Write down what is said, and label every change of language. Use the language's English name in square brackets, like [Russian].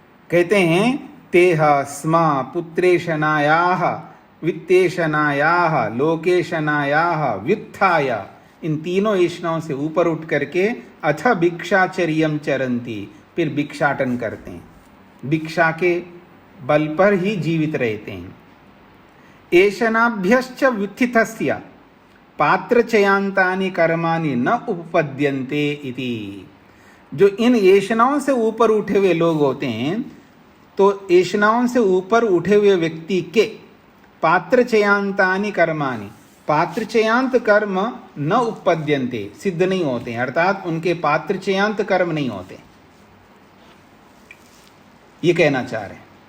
[Hindi] कहते हैं [Sanskrit] तेह स्मा पुत्रेशनायाह वित्तेशनायाह लोकेशनायाह व्युत्थाय, [Hindi] इन तीनों ऐष्णाओं से ऊपर उठ करके [Sanskrit] अथ भिक्षाचर्यम चरंती, [Hindi] फिर भिक्षाटन करते हैं। भिक्षा के बल पर ही जीवित रहते हैं। [Sanskrit] ऐशनाभ्यश्च व्युत्थितस्य पात्र चयांतानि कर्माणि न उपपद्यन्ते इति। [Hindi] जो इन ऐशनाओं से ऊपर उठे हुए लोग होते हैं, तो ऐशनाओं से ऊपर उठे हुए व्यक्ति के [Sanskrit] पात्र चयांतानि कर्माणि, [Hindi] पात्र चयांत कर्म [Sanskrit] न उपपद्यन्ते, [Hindi] सिद्ध नहीं होते, अर्थात उनके पात्र चयांत कर्म नहीं होते, ये कहना चाह रहे हैं।